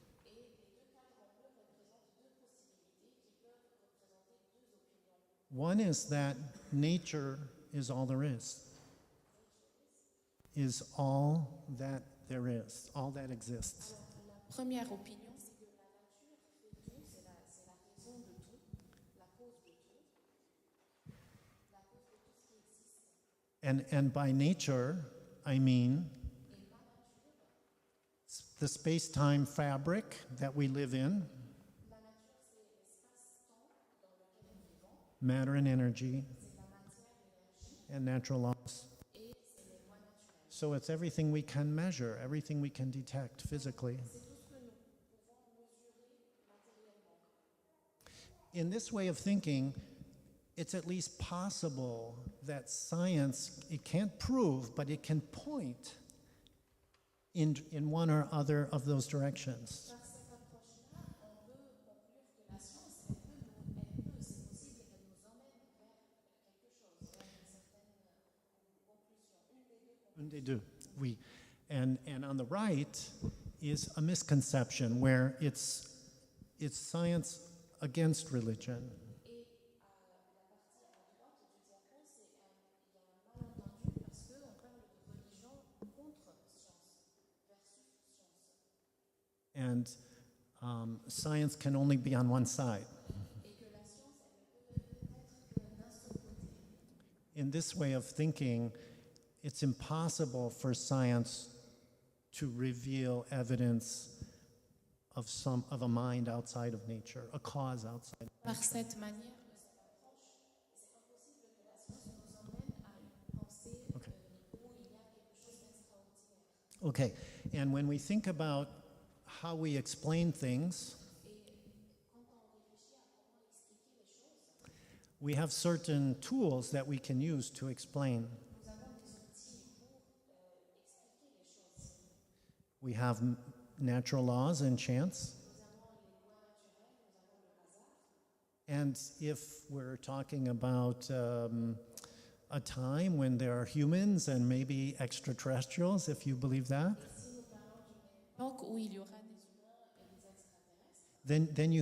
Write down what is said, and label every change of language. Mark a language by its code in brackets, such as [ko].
[fr] Et les 2 cadres en bleu représentent 2 possibilités qui peuvent représenter 2 opinions. [en] One is that nature is all there is all that there is, all that exists. [fr] Alors, la première opinion, c'est que la nature fait tout, c'est la raison de tout, la cause de tout, la cause de tout ce qui existe. [en] And by nature, I mean [fr] Et la nature, [en] the space-time fabric that we live in, [fr] la nature, c'est l'espace-temps dans lequel nous vivons, [en] matter and energy, [fr] c'est la matière, l'énergie, [en] and natural laws. [fr] et c'est les lois naturelles. [en] So it's everything we can measure, everything we can detect physically. [fr] C'est tout ce que nous pouvons mesurer matériellement. [en] In this way of thinking, it's at least possible that science, it can't prove, but it can point in one or other of those directions. [fr] Par cette approche-là, on peut conclure que la science, c'est possible qu'elle nous emmène vers quelque chose, vers une certaine conclusion, une des 2 conclusions. [en] They do. And on the right is a misconception where it's science against religion. [fr] Et la partie à droite du diagramme, il y a un malentendu parce qu'on parle de religion contre science, versus science. [en] And science can only be on one side. [fr] Et que la science, elle ne peut être que d'un seul côté. [en] In this way of thinking, it's impossible for science to reveal evidence of a mind outside of nature, a cause outside. [fr] Par cette manière, cette approche, c'est impossible que la science nous emmène à une pensée Okay. où il y a quelque chose d'extraordinaire. [en] Okay, and when we think about how we explain things, [fr] Et quand on réfléchit à comment expliquer les choses, [en] we have certain tools that we can use to explain. [fr] nous avons des outils pour expliquer les choses. [en] We have natural laws and chance. [fr] Nous avons les lois naturelles, nous avons le hasard. [en] And if we're talking about a time when there are humans and maybe extraterrestrials, if you believe that, [fr] Et si nous parlons d'une époque où il y aura des humains et des extraterrestres,